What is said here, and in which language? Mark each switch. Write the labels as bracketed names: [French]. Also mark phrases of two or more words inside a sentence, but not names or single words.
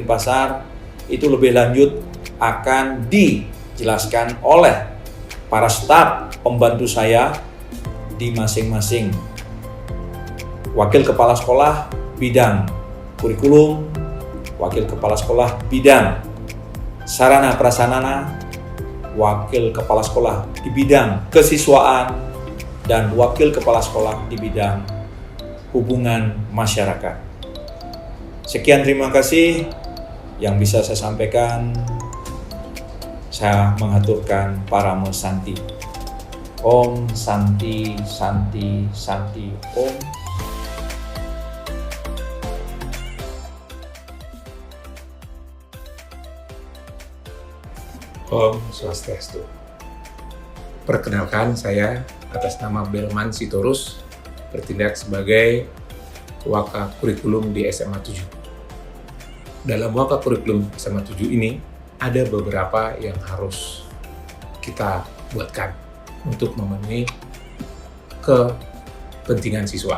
[Indonesian] Denpasar, itu lebih lanjut akan dijelaskan oleh para staf pembantu saya di masing-masing wakil kepala sekolah bidang kurikulum, wakil kepala sekolah bidang sarana prasarana, wakil kepala sekolah di bidang kesiswaan, dan wakil kepala sekolah di bidang hubungan masyarakat. Sekian, terima kasih yang bisa saya sampaikan. Saya mengaturkan Paramo Santi. [Sanskrit] Om Santi Santi Santi Om. Om Swastiastu. [Indonesian] Perkenalkan, saya atas nama Belman Sitorus bertindak sebagai Waka Kurikulum di SMA 7. Dalam Waka Kurikulum SMA 7 ini ada beberapa yang harus kita buatkan untuk memenuhi kepentingan siswa.